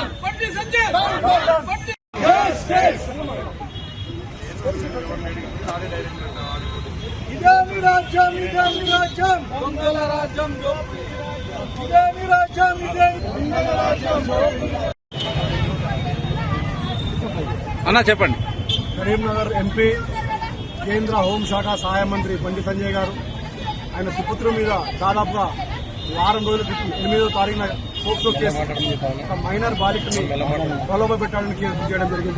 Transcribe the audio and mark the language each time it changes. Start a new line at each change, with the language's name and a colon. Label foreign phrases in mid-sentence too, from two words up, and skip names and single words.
English: Bandi Sanjay, down, down. Bandi. Justice.
Telugu: ఇదేమి రాజ్యం, ఇదేమి రాజ్యం. మంగళ రాజ్యం, ఇదేమి రాజ్యం, ఇదేమి రాజ్యం. అన్నా చెప్పండి. కరీంనగర్ ఎంపీ, కేంద్ర హోంశాఖ సహాయ మంత్రి బండి సంజయ్ గారు ఆయన సుపుత్రుల మీద దాదాపుగా వారం రోజుల క్రితం 8వ తారీఖున పోక్సో కేసు ఒక మైనర్ బాలికని ప్రలోభ పెట్టాలని కేసు చేయడం జరిగింది.